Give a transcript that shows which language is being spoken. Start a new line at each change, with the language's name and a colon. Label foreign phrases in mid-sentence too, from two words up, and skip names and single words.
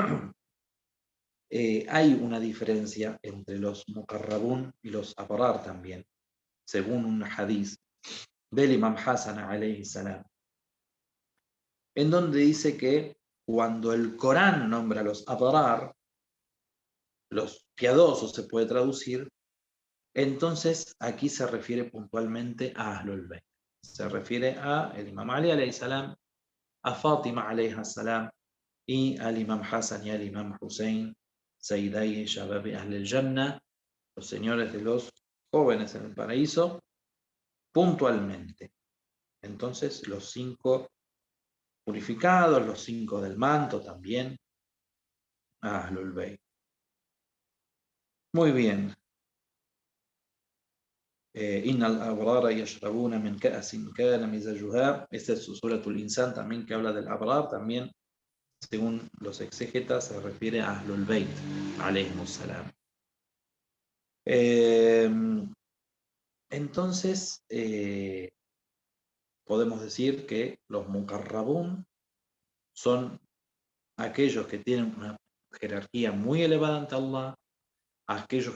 Spanish: hay una diferencia entre los muqarrabun y los abrar también, según un hadiz del Imam Hassan
Arabic: عليه السلام,
Spanish: en donde dice que cuando el Corán nombra a los abrar, los piadosos se puede traducir, entonces aquí se refiere puntualmente a Ahlul Bayt. Se refiere a el Imam Ali
Arabic: عليه السلام,
Spanish: a Fátima
Arabic: عليه السلام
Spanish: y al Imam Hassan y al Imam Hussein,
Arabic: سيدا شباب أهل الجنة,
Spanish: los señores de los jóvenes en el paraíso, puntualmente. Entonces, los 5 purificados, los 5 del manto también, Ahlul Bayt. Muy bien.
Arabic: إن الأبرار يشربون من كأس كان مزاجها.
Spanish: Esta es Suratul Insan también, que habla del abrar. También, según los exégetas, se refiere a Ahlul Bayt,
Arabic: عليهم السلام.
Spanish: Entonces, podemos decir que los muqarrabun son aquellos que tienen una jerarquía muy elevada ante Allah, aquellos